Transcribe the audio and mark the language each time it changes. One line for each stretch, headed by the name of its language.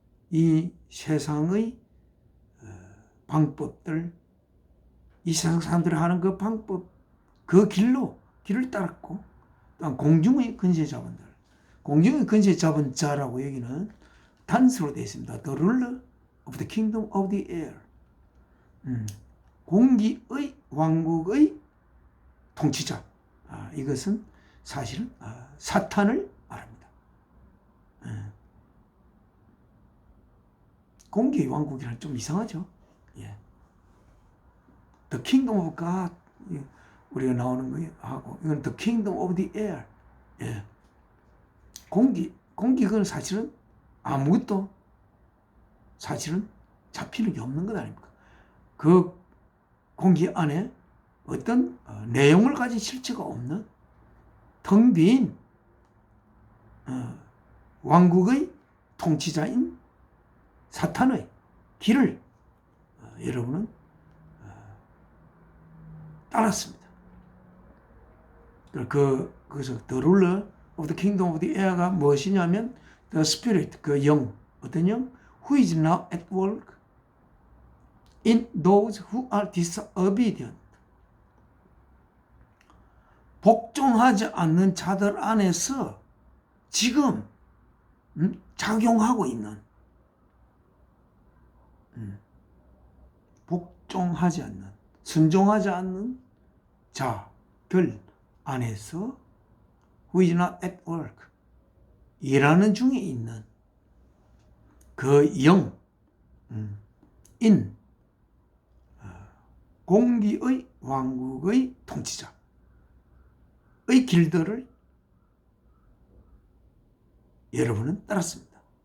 Korean: 이 세상의 방법들, 이 세상 사람들이 하는 그 방법, 그 길을 따랐고, 또한 공중의 근세 잡은 자, 공중의 근세 잡은 자라고 여기는 단수로 되어 있습니다.
English: The ruler of the kingdom of the air.
Korean: 공기의 왕국의 통치자. 이것은 사실은 사탄을 말합니다. 공기의 왕국이란 좀 이상하죠. 예.
English: The kingdom of God
Korean: 우리가 나오는 거 하고 이건
English: the kingdom of the air.
Korean: 예. 공기는 사실은 아무것도 사실은 잡히는 게 없는 것 아닙니까? 그 공기 안에 어떤 내용을 가진 실체가 없는 텅 빈 왕국의 통치자인 사탄의 길을 여러분은 따랐습니다. 그래서
English: the ruler of the kingdom of the air
Korean: 가 무엇이냐면
English: the spirit,
Korean: 그 영, 어떤 영?
English: who is now at work in those who are disobedient.
Korean: 복종하지 않는 자들 안에서 지금 작용하고 있는 복종하지 않는, 순종하지 않는 자들 안에서
English: who is not at work,
Korean: 일하는 중에 있는 그 영, 공기의 왕국의 통치자의 길들을 여러분은 따랐습니다.